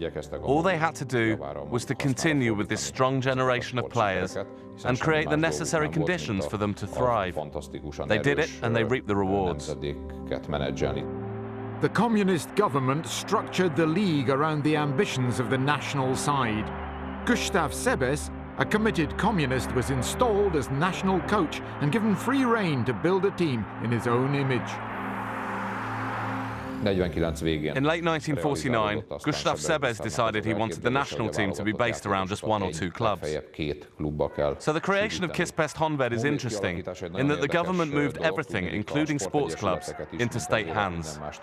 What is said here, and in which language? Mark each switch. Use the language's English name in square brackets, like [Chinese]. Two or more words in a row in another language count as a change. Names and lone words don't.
[English] All they had to do was to continue with this strong generation of players and create the necessary conditions for them to thrive. They did it, and they reaped the rewards. The communist government structured the league around the ambitions of the national side. József Bozsik, a committed communist, was installed as national coach and given free rein to build a team in his own image. In late 1949, József Bozsik decided he wanted the national team to be based around just 1 or 2 clubs. So the creation of Kispest Honvéd is interesting, in that the government moved everything, including sports clubs, into state hands.